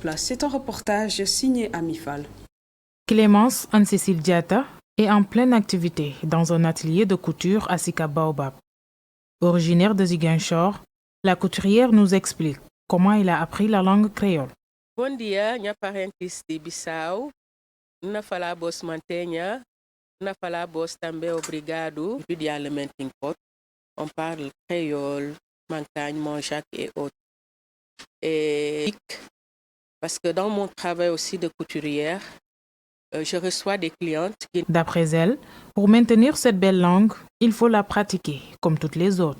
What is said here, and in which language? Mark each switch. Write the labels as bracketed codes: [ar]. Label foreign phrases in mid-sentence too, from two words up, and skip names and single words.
[fr] C'est un reportage signé Amifal. Clémence Anne-Cécile Diatta est en pleine activité dans un atelier de couture à Sika Baobab. Originaire de Ziguinchor, la couturière nous explique comment il a appris la langue créole. [pov] Bon dia, nya parentis de Bissau, na fala bos mantenha, na fala bos também obrigado, idealmente em pot. [fr] On parle créole, mancagne, manjac et autres. Et parce que dans mon travail aussi de couturière, je reçois des clientes qui... D'après elle, pour maintenir cette belle langue, il faut la pratiquer, comme toutes les autres.